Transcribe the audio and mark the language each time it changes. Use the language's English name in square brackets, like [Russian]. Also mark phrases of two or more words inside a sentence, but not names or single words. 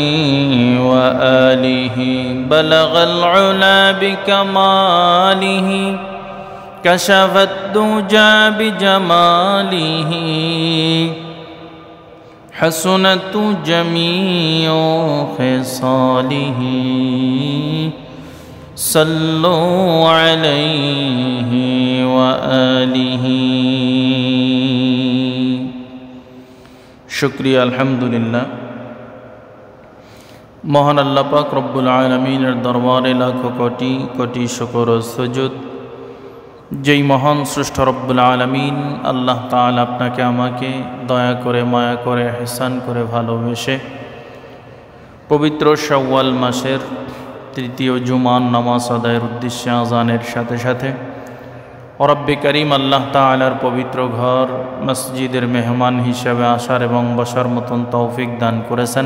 [Arabic] وآله بلغ العلا بكماله كشف الدجى بجماله حسنت جميع خصاله صلوا عليه وآله [Bangla] শুকরিয়া আলহামদুলিল্লাহ মহান আল্লাহ পাক রাব্বুল আলামিনের দরবারে লাখো কোটি কোটি শুকর আর সুজুদ যেই মহান সৃষ্ট রব্বুল আলামিন আল্লাহ তাআলা আপনাকে আমাকে দয়া করে মায়া করে ইহসান করে ভালোবেসে পবিত্র শাওয়াল মাসের তৃতীয় জুমার নামাজ আদায়ের উদ্দেশ্যে আযানের সাথে সাথে রব্বে করিম আল্লাহ তাআলার পবিত্র ঘর মসজিদের মেহমান হিসেবে আসার এবং বসার মতন তৌফিক দান করেছেন।